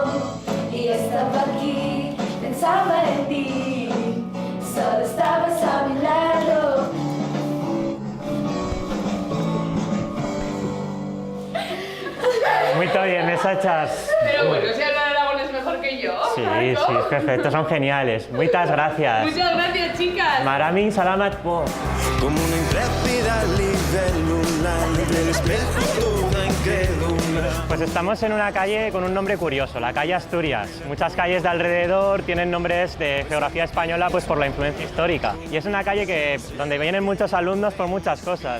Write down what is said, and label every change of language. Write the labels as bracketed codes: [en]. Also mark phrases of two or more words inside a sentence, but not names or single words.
[es] Estaba aquí, pensaba en ti, solo estabas a mi lado. Muy bien, mesachas. Pero bueno, si hablan Aragón es mejor que yo. Sí, Marco. sí, perfecto, son geniales. Muchas gracias. Muchas gracias, chicas. [tl] Marami, salamat po. [es] Como una intrépida libélula entre el espejo toda incrédula. Pues estamos en una calle con un nombre curioso, la calle Asturias. Muchas calles de alrededor tienen nombres de geografía española pues por la influencia histórica. Y es una calle donde vienen muchos alumnos por muchas cosas.